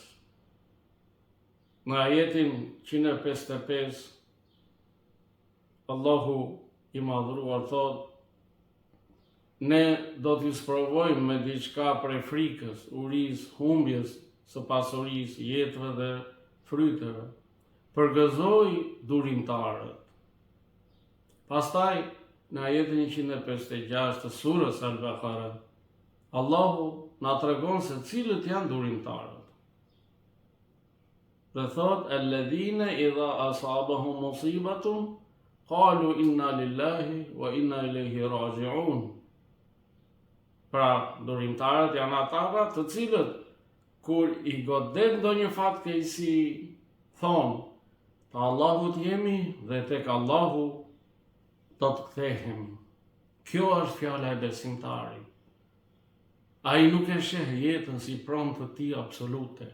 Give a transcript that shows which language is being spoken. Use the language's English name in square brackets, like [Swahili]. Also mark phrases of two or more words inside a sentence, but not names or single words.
[Albanian] Në ajetin 155, Allahu i madhruar thot: ne do t'ju sprovojmë me diçka prej frikës, urisë, humbjes së pasurisë, jetëve dhe fryteve. Përgëzoi durimtarët. Pastaj, në ajetin 156 të surës Al-Baqara, Allahu na tregon se cilët janë durimtarët. Dhe thot: [Arabic] الذين إذا أصابتهم مصيبة قالوا إنا لله وإنا إليه راجعون. [Albanian] Pra, durimtarët janë ata të cilët kur i godet ndonjë fatkeqësi thonë: te Allahut jemi dhe tek Allahu do të kthehemi. Kjo është fjala e besimtarit. Ai nuk e sheh jetën si pronë të tij absolute.